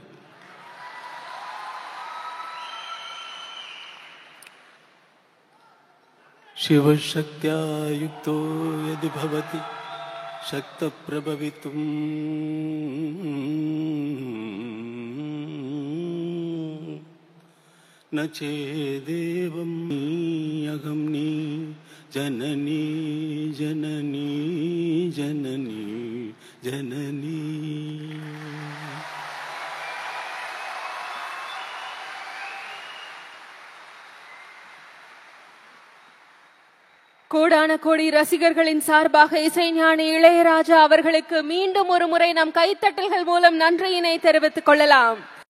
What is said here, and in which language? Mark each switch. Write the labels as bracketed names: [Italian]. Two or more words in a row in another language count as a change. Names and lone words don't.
[Sanskrit] शिवशक्त्या युक्तो यदि भवति शक्तप्रभवितुम् न चेदेवं अहम्नि जननी जननी जननी जननी. [Tamil] கோடான கோடி ரசிகர்களின் சார்பாக இசைஞானி இளையராஜா அவர்களுக்கு மீண்டும் ஒரு முறை நம் கைத்தட்டல்கள் மூலம் நன்றியினை தெரிவித்துக் கொள்ளலாம்.